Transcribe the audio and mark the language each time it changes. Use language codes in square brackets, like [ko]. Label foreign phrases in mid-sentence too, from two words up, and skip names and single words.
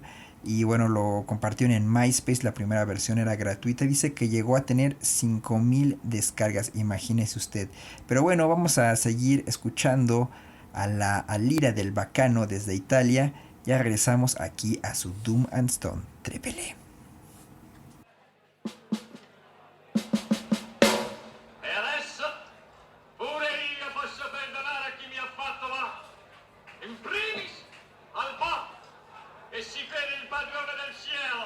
[es] Y bueno, lo compartieron en MySpace, la primera versión era gratuita. Dice que llegó a tener 5000 descargas, imagínese usted. Pero bueno, vamos a seguir escuchando al IRA del Baccano desde Italia. Ya regresamos aquí a su Doom and Stone. Trépele. [it] E si crede il padrone del cielo.